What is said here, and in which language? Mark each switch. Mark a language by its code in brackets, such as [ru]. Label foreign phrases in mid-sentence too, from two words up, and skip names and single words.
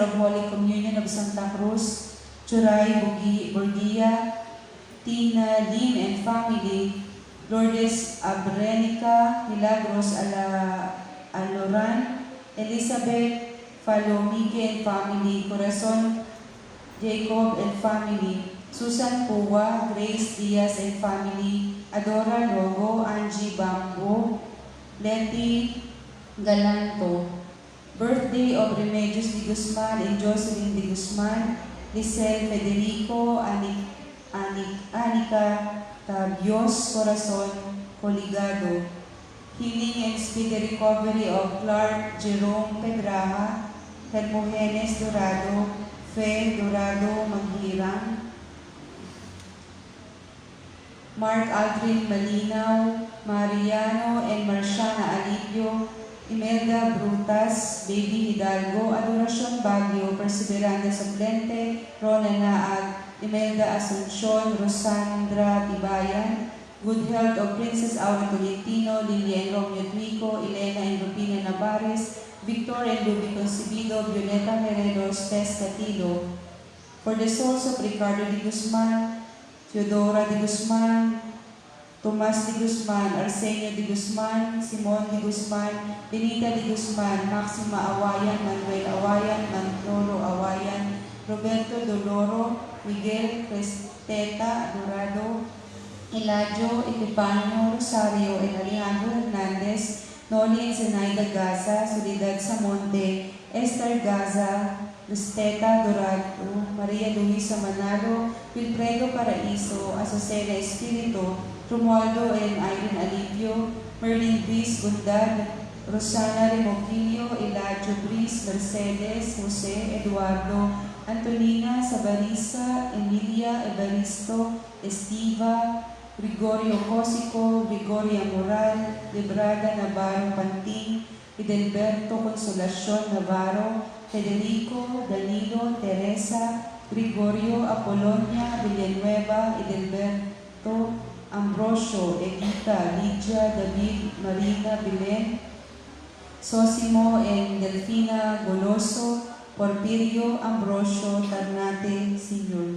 [en] of Holy Communion of Santa Cruz, Churay Burgia, Tina Lim and family, Lourdes Abrenica, Milagros Aloran, Elizabeth Falomige and family, Corazon Jacob and family, Susan Pua, Grace Diaz and family, Adora Logo, Angie Bambo, Letty Galanto. Birthday of Remedios de Guzman and Jocelyn de Guzman, Lisel Federico, Anica Tabios Corazon Coligado. Healing and speedy recovery of Clark Jerome Pedraja, Hermogenes Dorado, Fe Dorado Maghirang, Mark Aldrin Malinaw, Mariano and Marciana Alipio, Imelda Brutas, Baby Hidalgo, Adoracion Baguio, Perseveranda Suplente, Rona Naag, Imelda Asuncion, Rosandra Tibayan, Good Health of Princess Aura Tolentino, Lilia and Romeo Tuico, Elena and Rubina Navarez, Victor and Ruby Concebido, Violeta Heredo, Tess Catilo. For the souls of Ricardo de Guzman, Teodora de Guzman, Tomas de Guzman, Arsenio de Guzman, Simon de Guzman, Benita de Guzman, Maxima Awayan, Manuel Awayan, Manolo Awayan, Roberto Doloro, Miguel Cresteta Dorado, Eladio Epipanio Rosario, and Alejandro Hernandez, Noli and Zenaida Gaza, Soledad Samonte, Esther Gaza, Lusteta Dorado, Maria Luisa Manalo, Wilfredo Paraiso, Azucena Espiritu, Romualdo and Irene Alipio, Merlin Brice Gundad, Rosana Remoquillo, Eladio Brice, Mercedes, Jose, Eduardo, Antonina Sabarisa, Emilia Evaristo, Estiva, Gregorio Cosico, Gregoria Moral, Librada Navarro Panting, Edelberto Consolacion Navarro, Federico, Danilo, Teresa, Gregorio Apolonia, Villanueva, Edelberto, Ambrosio, Edita, Lydia, David, Marina, Belen, Sosimo, and Delfina Goloso, Porfirio, Ambrosio, Tarnate, Sr.